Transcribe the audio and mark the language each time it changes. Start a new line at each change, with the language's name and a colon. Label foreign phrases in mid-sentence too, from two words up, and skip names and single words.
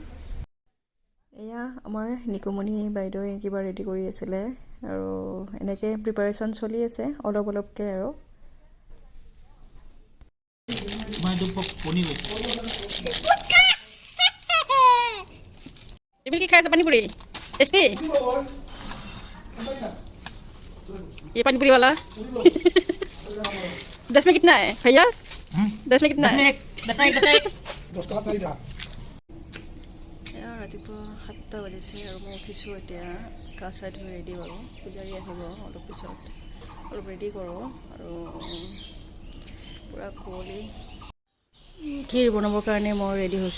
Assamese: এয়া আমাৰ নিকুমণি বাইদেৱে কিবা ৰেডি কৰি আছিলে আৰু এনেকৈ প্ৰিপাৰেশ্যন চলি আছে অলপকৈ আৰু। কি খাই আছে? পানীপুৰি টেষ্টি।
Hindi: ये पानी पूरी वाला 10 में कितना है भैया? 10 में कितना है?
Assamese: 10 ৰাতিপুৱা 7টা বাজিছে আৰু মই উঠিছোঁ এতিয়া। গা চা ধুই ৰেডি কৰোঁ, পূজাৰী আহিব অলপ পিছত, অলপ ৰেডি কৰোঁ আৰু পূৰা কুঁৱলী ক্ষীৰ বনাবৰ কাৰণে মই ৰেডি হৈছোঁ।